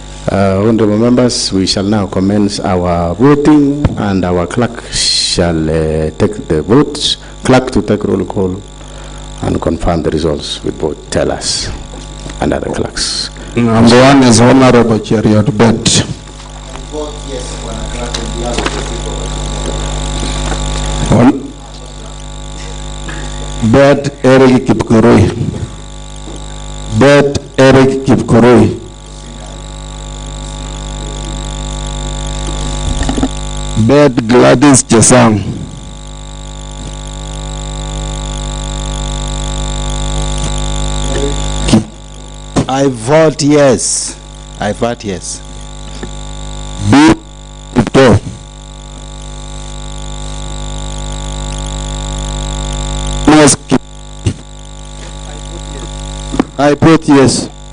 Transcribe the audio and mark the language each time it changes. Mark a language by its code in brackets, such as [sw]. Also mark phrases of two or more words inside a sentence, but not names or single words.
[en] Honorable members, we shall now commence our voting, and our clerk shall take the votes. Clerk to take roll call and confirm the results with vote tellers and other clerks. Number one is Honorable Cheriot Bet. Bet Eric Kipkoroi. Bet Eric Kipkoroi. Bet Gladys Chesang. I vote yes. I vote yes. B. Victor. I vote yes.